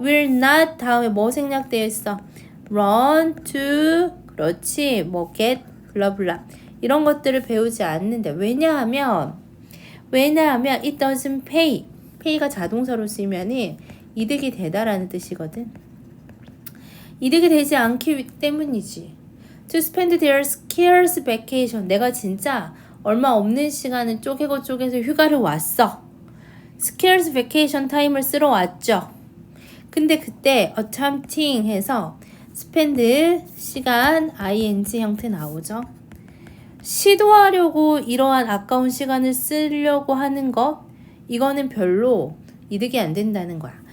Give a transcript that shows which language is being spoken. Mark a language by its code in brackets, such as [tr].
[ko] will not 다음에 뭐 생략되어 있어? run to, 그렇지, 뭐 get, 블라블라 이런 것들을 배우지 않는데 왜냐하면 [en] it doesn't pay. [ko] pay가 자동사로 쓰이면은 이득이 되다라는 뜻이거든. 이득이 되지 않기 때문이지. [en] To spend their scarce vacation. [ko] 내가 진짜 얼마 없는 시간을 쪼개서 휴가를 왔어. [en] scarce vacation time [ko] 을 쓰러 왔죠. 근데 그때 attempting 해서 spend 시간 ing 형태 나오죠. 시도하려고 이러한 아까운 시간을 쓰려고 하는 것, 이거는 별로 이득이 안 된다는 거야.